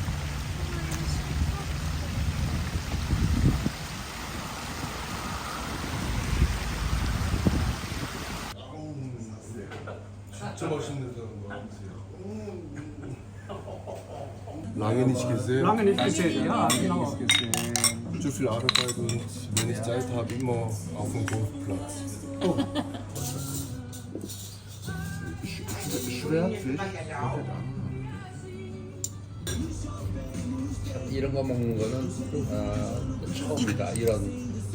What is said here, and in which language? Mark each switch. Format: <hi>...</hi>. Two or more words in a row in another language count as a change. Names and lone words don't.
<ko>진짜 맛있는 사람 많으세요.</ko> <de>Lange nicht gesehen. Lange nicht gesehen, ja, genau. So viel Arbeit und wenn ich Zeit habe, immer auf dem Golfplatz. Oh. Schwertfisch?</de> <ko>이런 거 먹는 거는 처음이다. 이런</ko>